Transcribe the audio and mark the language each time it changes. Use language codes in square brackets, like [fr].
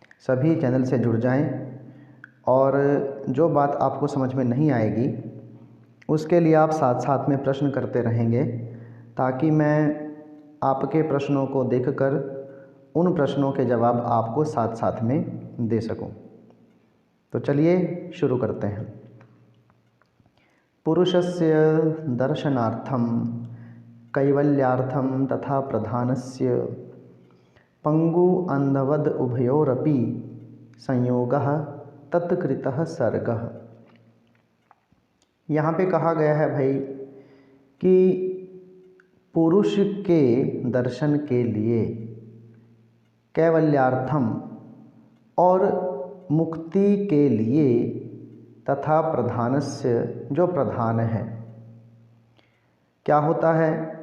[hi] सभी चैनल से जुड़ जाएं और जो बात आपको समझ में नहीं आएगी उसके लिए आप साथ साथ में प्रश्न करते रहेंगे, ताकि मैं आपके प्रश्नों को देखकर उन प्रश्नों के जवाब आपको साथ साथ में दे सकूं। तो चलिए शुरू करते हैं। [sa] पुरुषस्य दर्शनार्थम कैवल्यार्थम तथा प्रधानस्य पंगु अंधवद उभयोरपि संयोगः तत्कृतः सर्गः। [hi] यहाँ पे कहा गया है भाई कि पुरुष के दर्शन के लिए कैवल्यार्थम और मुक्ति के लिए तथा प्रधानस्य जो प्रधान है, क्या होता है?